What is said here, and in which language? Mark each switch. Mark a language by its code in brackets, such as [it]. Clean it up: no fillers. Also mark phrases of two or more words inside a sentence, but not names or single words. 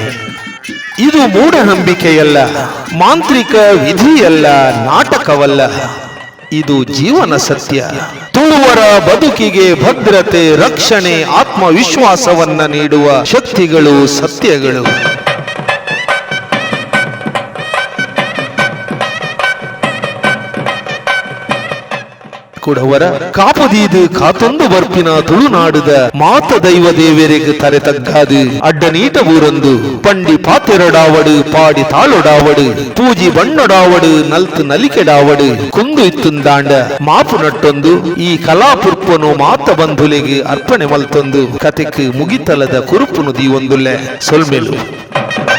[kn] ಇದು ಮೂಢನಂಬಿಕೆಯಲ್ಲ, ಮಾಂತ್ರಿಕ ವಿಧಿಯಲ್ಲ, ನಾಟಕವಲ್ಲ. ಇದು ಜೀವನ ಸತ್ಯ. ತುಳುವರ ಬದುಕಿಗೆ ಭದ್ರತೆ, ರಕ್ಷಣೆ, ಆತ್ಮವಿಶ್ವಾಸವನ್ನ ನೀಡುವ ಶಕ್ತಿಗಳು ಸತ್ಯಗಳು. [tcy] ಕುಡವರ ಕಾಪುದೀದು ಕಾತೊಂದು ಬರ್ಪಿನ ತುಳುನಾಡುದ ಮಾತ ದೈವ ದೇವರಿಗೆ ತರೆ ತಗ್ಗಾದು ಅಡ್ಡನೀಟ ಊರೊಂದು ಪಂಡಿ ಪಾತೆರಡಾವಡು ಪಾಡಿ ತಾಳೊಡಾವಡು ಪೂಜಿ ಬಣ್ಣೊಡಾವಡು ನಲ್ತು ನಲಿಕೆಡಾವಡು ಕುಂದು ಇತ್ತುಂದಾಂಡ ಮಾಪು ನಟ್ಟೊಂದು ಈ ಕಲಾಪುರ್ಪನು ಮಾತ ಬಂಧುಲಿಗೆ ಅರ್ಪಣೆ ಮಲ್ತೊಂದು ಕತೆಕ್ ಮುಗಿತಲದ ಕುರುಪುನು ದೀವೊಂದುಲ್ಲೆ ಸೊಲ್ಮೆಲು.